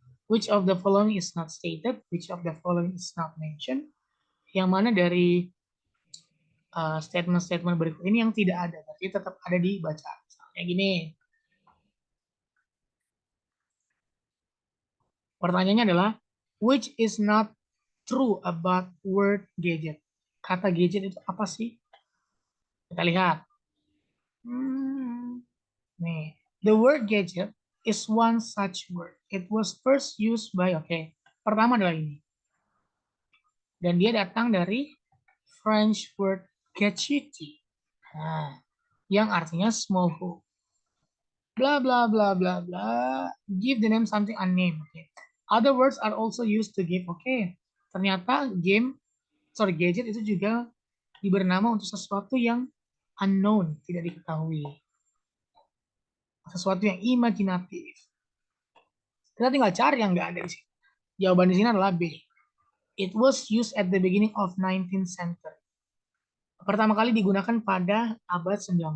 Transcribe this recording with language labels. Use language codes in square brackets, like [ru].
[en] Which of the following is not stated? Which of the following is not mentioned? [id] Yang mana dari statement-statement berikut ini yang tidak ada, tapi tetap ada di bacaan. Misalnya gini. Pertanyaannya adalah, [en] which is not true about word gadget? [id] Kata gadget itu apa sih? Kita lihat. Nih, [en] the word gadget is one such word. It was first used by, [id] pertama adalah ini. Dan dia datang dari [en] French word [id] gadgety. Nah, yang artinya [en] small hoop. [id] Blah, blah, blah, blah, blah. [en] Give the name something unnamed. Other words are also used to give. [id] Ternyata gadget itu juga diberi nama untuk sesuatu yang unknown, tidak diketahui. Sesuatu yang imajinatif. Kita tinggal cari yang nggak ada di sini. Jawaban di sini adalah B. [en] It was used at the beginning of 19th century. [id] Pertama kali digunakan pada abad 19.